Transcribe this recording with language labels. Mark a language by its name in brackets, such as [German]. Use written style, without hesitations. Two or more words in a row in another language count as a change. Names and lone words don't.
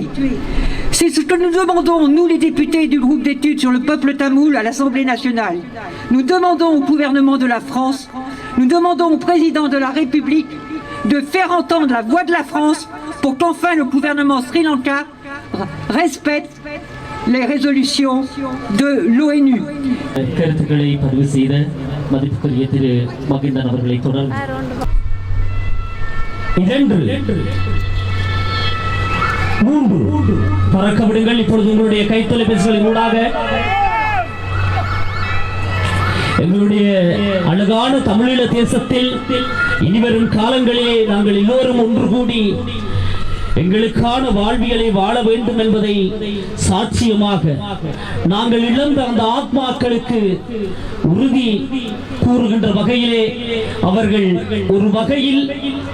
[French] C'est ce que nous demandons, nous les députés du groupe d'études sur le peuple tamoul à l'Assemblée nationale. Nous demandons au gouvernement de la France, nous demandons au président de la République de faire entendre la voix de la France pour qu'enfin le gouvernement sri-lankais respecte les résolutions de l'ONU. [Tamil] பறக்க விடுங்கள். இப்பொழுது உங்களுடைய கைத்தொலைபேசிகளின் ஊடாக எங்களுடைய அழகான தமிழீழ தேசத்தில் இனிவரும் காலங்களிலே நாங்கள் எல்லோரும் ஒன்று கூடி எங்களுக்கான வாழ்வியலை வாழ வேண்டும் என்பதை சாட்சியமாக நாங்கள் இழந்த அந்த ஆத்மாக்களுக்கு உறுதி கூறுகின்ற வகையிலே அவர்கள் ஒரு வகையில்